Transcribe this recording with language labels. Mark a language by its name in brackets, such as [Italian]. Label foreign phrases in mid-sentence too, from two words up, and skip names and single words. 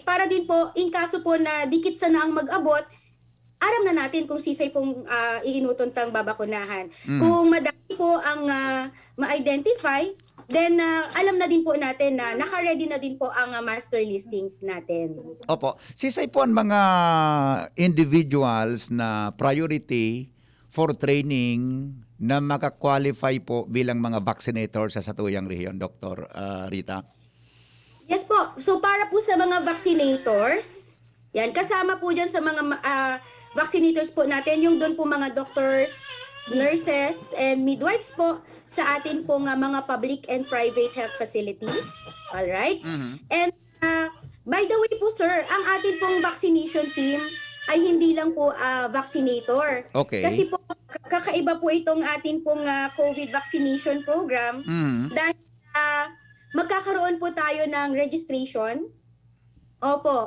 [Filipino] Para din po, in kaso po na dikit sana ang mag-abot, aram na natin kung sisay pong iinutuntang babakunahan. Kung madami po ang ma-identify, then alam na din po natin na naka-ready na din po ang master listing natin. Opo. Sisay po ang mga individuals na [English] priority for training [Filipino] na makakwalify po bilang mga vaccinator sa Satuyang Rehiyon, Dr. Rita? [English] Yes po. [Filipino] So para po sa mga vaccinators, yan, kasama po dyan sa mga vaccinators po natin, yung doon po mga [English] doctors, nurses, and midwives [Filipino] po sa atin po mga [English] public and private health facilities. [Filipino] Alright? [English] And by the way [Filipino] po sir, ang atin pong [English] vaccination team [Filipino] ay hindi lang po vaccinator. [English] Okay. [Filipino] Kasi po kakaiba po itong atin pong [English] COVID vaccination program [Filipino] dahil magkakaroon po tayo ng registration. Opo.